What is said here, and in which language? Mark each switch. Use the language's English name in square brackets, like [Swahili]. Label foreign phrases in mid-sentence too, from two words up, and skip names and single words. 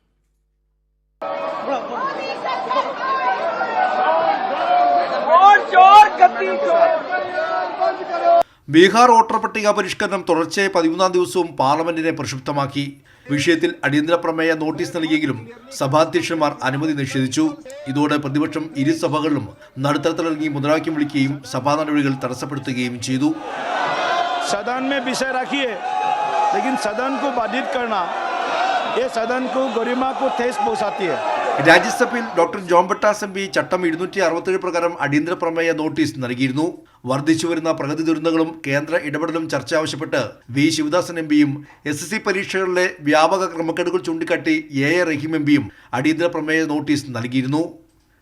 [Malayalam] ബീഹാർ വോട്ടർ പട്ടിക പരിഷ്കരണം തുടർച്ചയായ 13ാം ദിവസവും പാർലമെന്റിനെ പ്രക്ഷുബ്ധമാക്കി. വിഷയത്തിൽ അടിയന്തര പ്രമേയ നോട്ടീസ് നൽകിയെങ്കിലും സഭാധ്യക്ഷന്മാർ അനുമതി നിഷേധിച്ചു. ഇതോടെ പ്രതിപക്ഷം ഇരുസഭകളിലും നടുത്തരത്തിലിറങ്ങി മുദ്രാവാക്യം വിളിക്കുകയും സഭാ നടപടികൾ തടസ്സപ്പെടുത്തുകയും ചെയ്തു. [Hindi] सदन में विषय रखिए, लेकिन सदन को बाधित करना ये सदन को गरिमा को ठेस पहुंचाती है. [Malayalam] രാജ്യസഭയിൽ ഡോക്ടർ ജോൺ ബ്രിട്ടാസ് MP ചട്ടം 267 പ്രകാരം അടിയന്തര പ്രമേയ നോട്ടീസ് നൽകിയിരുന്നു. വർദ്ധിച്ചു വരുന്ന പ്രകൃതി ദുരന്തങ്ങളും കേന്ദ്ര ഇടപെടലും ചർച്ച ആവശ്യപ്പെട്ട് V ശിവദാസൻ MPയും SSC പരീക്ഷകളിലെ വ്യാപക ക്രമക്കേടുകൾ ചൂണ്ടിക്കാട്ടി A റഹീം MPയും അടിയന്തര പ്രമേയ നോട്ടീസ് നൽകിയിരുന്നു.